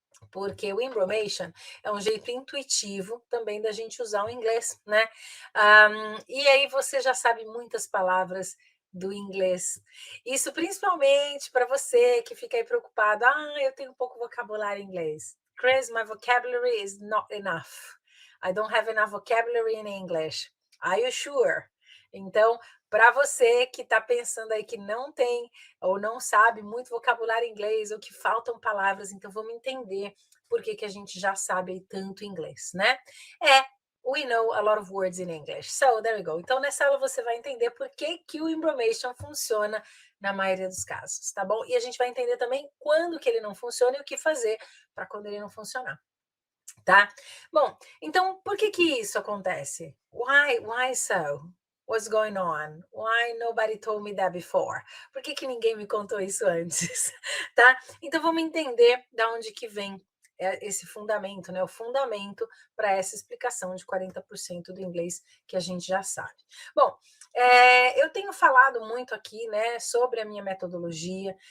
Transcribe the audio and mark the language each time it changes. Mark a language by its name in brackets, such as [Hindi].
[Portuguese] Porque o embromation é um jeito intuitivo também da gente usar o inglês, né? E aí você já sabe muitas palavras do inglês. Isso principalmente para você que fica aí preocupado. Eu tenho pouco vocabulário em inglês. [English] Chris, my vocabulary is not enough. I don't have enough vocabulary in English. Are you sure? [Portuguese] Então, para você que está pensando aí que não tem ou não sabe muito vocabulário em inglês ou que faltam palavras, então vamos entender por que a gente já sabe tanto inglês, né? [English] We know a lot of words in English. So, there we go. [Portuguese] Então, nessa aula você vai entender por que o embromation funciona na maioria dos casos, tá bom? E a gente vai entender também quando que ele não funciona e o que fazer para quando ele não funcionar, tá? Bom, então, por que isso acontece? [English] Why so? What's going on? Why nobody told me that before? [Portuguese] Por que ninguém me contou isso antes? Tá? Então vamos entender da onde que vem esse fundamento, né? O fundamento para essa explicação de 40% do inglês que a gente já sabe. Bom, eu tenho falado muito aqui, né, sobre a minha metodologia.